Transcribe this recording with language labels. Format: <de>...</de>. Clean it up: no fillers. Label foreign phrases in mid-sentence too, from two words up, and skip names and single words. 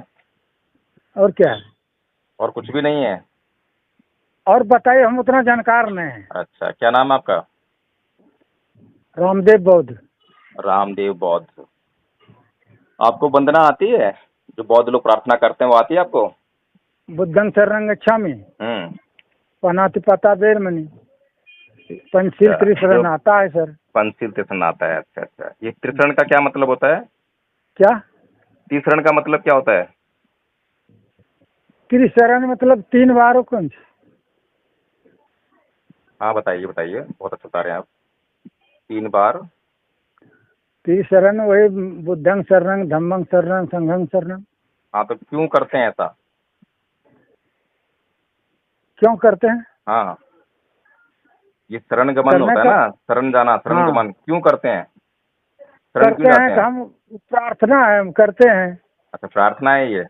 <hi>और क्या है? और कुछ भी नहीं है? और बताइए, हम उतना जानकार नहीं हैं। अच्छा, क्या नाम है आपका? रामदेव बौद्ध। रामदेव बौद्ध। आपको वंदना आती है? जो बौद्ध लोग प्रार्थना करते हैं वो आती है आपको?</hi> <pi>बुद्धं शरणं गच्छामि, हम्म। पानातिपाता वेरमणि, पंचशील</pi> <hi>अच्छा, जो त्रिशरण आता है सर। पंचशील त्रिशरण आता है। अच्छा अच्छा, ये त्रिशरण का क्या मतलब होता है? क्या? त्रिशरण का मतलब क्या होता है? त्रिशरण मतलब 3 बार, और कौन सी? हाँ, बताइए बताइए, बहुत अच्छा बता रहे हैं आप। 3 बार? त्रिशरण वही</hi> <pi>बुद्धं शरणं, धम्मं शरणं, संघं शरणं।</pi> <hi>हाँ, तो क्यों करते हैं ऐसा? क्यों करते हैं? हाँ, ये शरण गमन करने होता है का। ना, शरण जाना, शरण हाँ, गमन क्यों करते हैं? शरण क्यों करते हैं जाते तो हैं? हम, प्रार्थना है, हम करते हैं। अच्छा, प्रार्थना है ये?</hi>